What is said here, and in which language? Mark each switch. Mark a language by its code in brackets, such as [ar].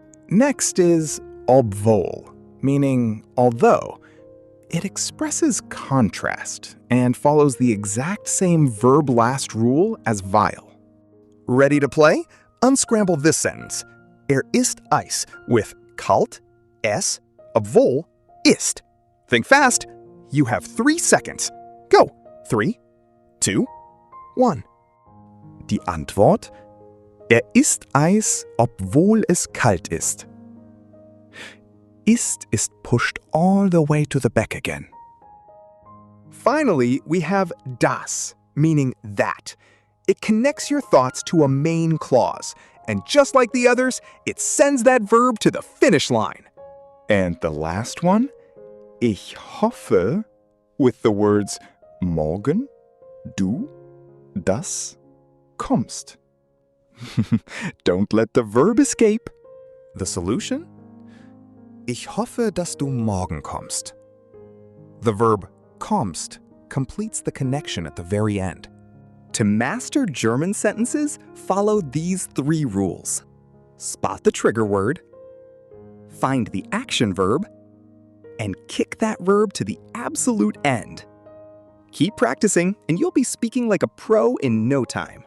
[en] Next is obwohl, meaning although. It expresses contrast and follows the exact same verb last rule as weil. Ready to play? Unscramble this sentence. [de] Ist Eis with kalt, es, obwohl, ist. [en] Think fast. You have 3 seconds. Go. 3, 2, 1. [de] Die Antwort: isst Eis, obwohl es kalt ist. [en] Ist pushed all the way to the back again. Finally, we have das, meaning that. It connects your thoughts to a main clause, and just like the others, it sends that verb to the finish line. And the last one, [de] ich hoffe, [en] with the words morgen, du, das, kommst. Don't let the verb escape. The solution? [de] Ich hoffe, dass du morgen kommst. [en] The verb kommst completes the connection at the very end. To master German sentences, follow these 3 rules. Spot the trigger word, find the action verb, and kick that verb to the absolute end. Keep practicing, and you'll be speaking like a pro in no time.